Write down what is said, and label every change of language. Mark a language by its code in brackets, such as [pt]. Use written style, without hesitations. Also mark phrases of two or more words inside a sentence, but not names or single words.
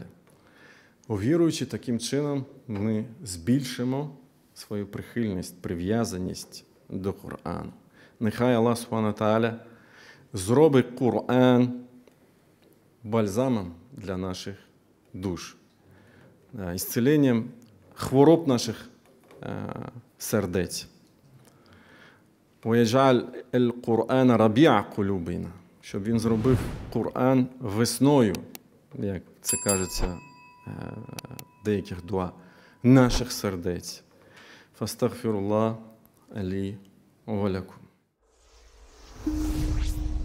[uk] Увіруючи таким чином, ми збільшимо свою прихильність, прив'язаність до Корану. Нехай Аллах [ar] سبحانه تعالى [uk] зробить Коран бальзамом для наших душ, ісцеленням хвороб наших сердець. [ar] وَيَجْعَلْ الْقُرْآنَ رَبِيعَ قُلُوبِنَا, [uk] щоб він зробив Коран весною, як це кажеться в деяких дуа, наших сердець. [ar] فَاسْتَغْفِرُ اللَّهَ لِي وَلَكُمْ.